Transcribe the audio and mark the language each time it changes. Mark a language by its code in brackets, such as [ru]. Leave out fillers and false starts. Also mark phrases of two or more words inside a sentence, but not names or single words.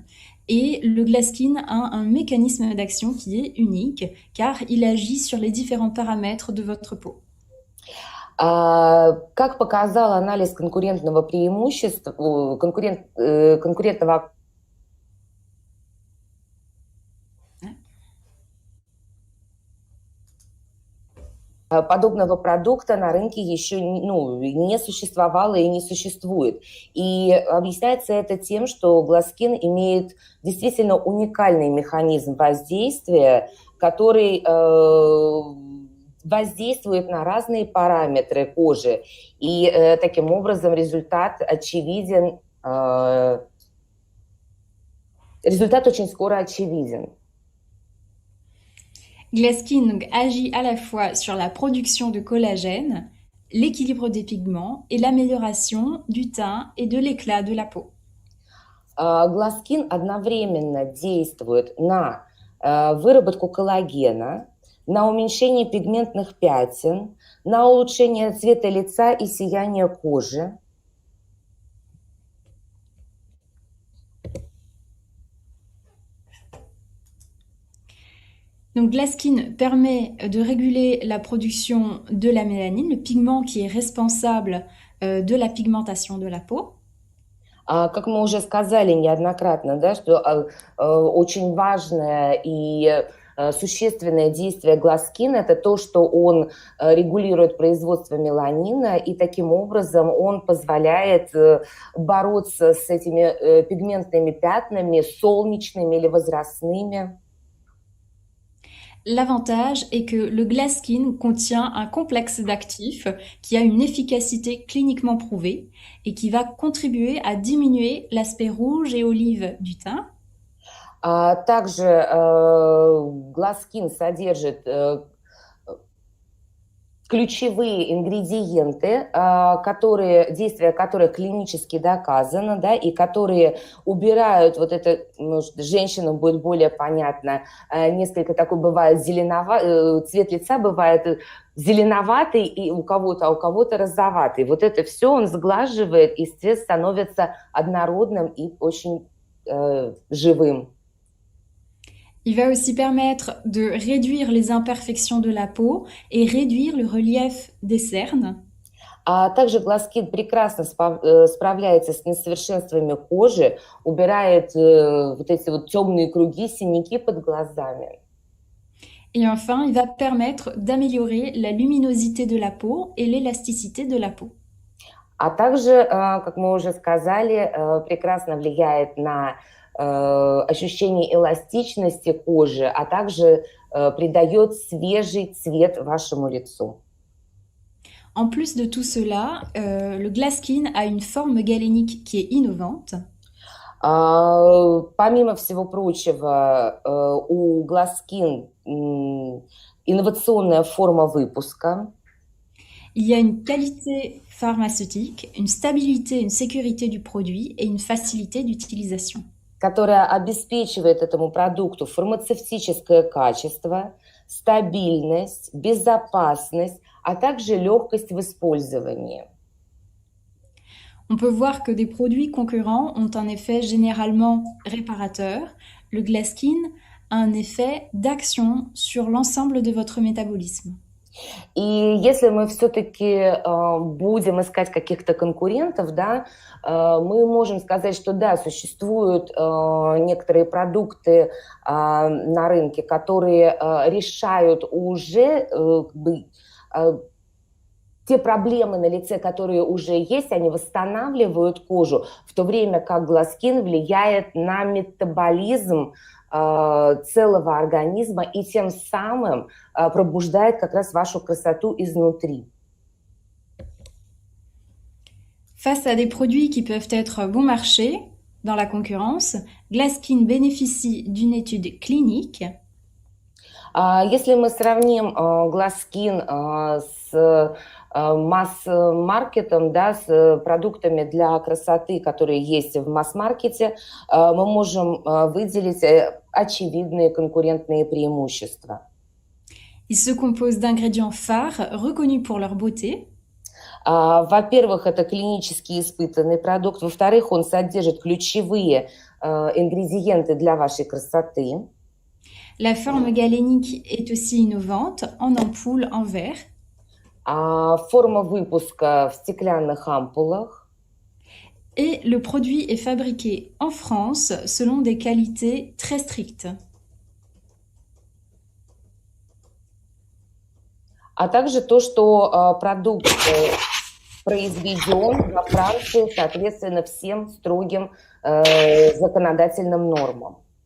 [fr] Et le Glaskin a un mécanisme d'action qui est unique car il agit sur les différents paramètres de votre peau. [ru] Как показал анализ конкурентного преимущества, конкурентного подобного продукта на рынке еще не существовало и не существует. И объясняется это тем, что Glaskin имеет действительно уникальный механизм воздействия, который воздействует на разные параметры кожи. И таким образом результат очевиден, результат очень скоро очевиден. [fr] Glaskin donc, agit à la fois sur la production de collagène, l'équilibre des pigments et l'amélioration du teint et de l'éclat de la peau. [ru] Glaskin одновременно действует на выработку коллагена, на уменьшение пигментных пятен, на улучшение цвета лица и сияния кожи. [fr] Donc Glaskin permet de réguler la production de la mélanine, le pigment qui est responsable de la pigmentation de la peau. [ru] Как мы уже сказали неоднократно, да, что очень важное и существенное действие Glaskin – это то, что он регулирует производство меланина, и таким образом он позволяет бороться с этими пигментными пятнами, солнечными или возрастными. [fr] L'avantage est que le Glaskin contient un complexe d'actifs qui a une efficacité cliniquement prouvée et qui va contribuer à diminuer l'aspect rouge et olive du teint. [ru] Также Glaskin содержит ключевые ингредиенты, действия которых клинически доказано, да, и которые убирают вот это, может, женщинам будет более понятно, несколько такой бывает цвет лица бывает зеленоватый и у кого-то, а у кого-то розоватый. Вот это все он сглаживает, и цвет становится однородным и очень живым. [fr] Il va aussi permettre de réduire les imperfections de la peau et réduire le relief des cernes. [ru] А также Glaskin прекрасно справляется с несовершенствами кожи, убирает вот эти вот темные круги, синяки под глазами. [fr] Et enfin, il va permettre d'améliorer la luminosité de la peau et l'élasticité de la peau. [ru] А также, как мы уже сказали, прекрасно влияет на ощущение эластичности кожи, а также придает свежий цвет вашему лицу. [fr] En plus de tout cela, le Glaskin a une forme galénique qui est innovante. [ru] Помимо всего прочего, у Glaskin инновационная форма выпуска. [fr] Il y a une qualité pharmaceutique, une stabilité, une sécurité du produit et une facilité d'utilisation. [ru] Которая обеспечивает этому продукту фармацевтическое качество, стабильность, безопасность, а также легкость в использовании. [fr] On peut voir que des produits concurrents ont un effet généralement réparateur. Le Glaskin a un effet d'action sur l'ensemble de votre métabolisme. [ru] И если мы все-таки будем искать каких-то конкурентов, да, мы можем сказать, что да, существуют некоторые продукты на рынке, которые решают уже как бы, те проблемы на лице, которые уже есть, они восстанавливают кожу, в то время как гласкин влияет на метаболизм целого организма и тем самым пробуждает как раз вашу красоту изнутри. [fr] Face à des produits qui peuvent être bon marché dans la concurrence, Glaskin bénéficie d'une étude clinique. [ru] Если мы сравним гласкин с масс-маркетом, да, с продуктами для красоты, которые есть в масс-маркете, мы можем выделить очевидные конкурентные преимущества. [fr] Il se compose d'ingrédients phares reconnus pour leur beauté. [ru] Во-первых, это клинически испытанный продукт. Во-вторых, он содержит ключевые ингредиенты для вашей красоты. [fr] La forme galénique est aussi innovante en ampoule en verre. [ru] Форма выпуска в стеклянных ампулах. [fr] Et le produit est fabriqué en France selon des qualités très strictes. [ru] А также то, что продукт произведен во Франции, соответственно, всем строгим законодательным нормам.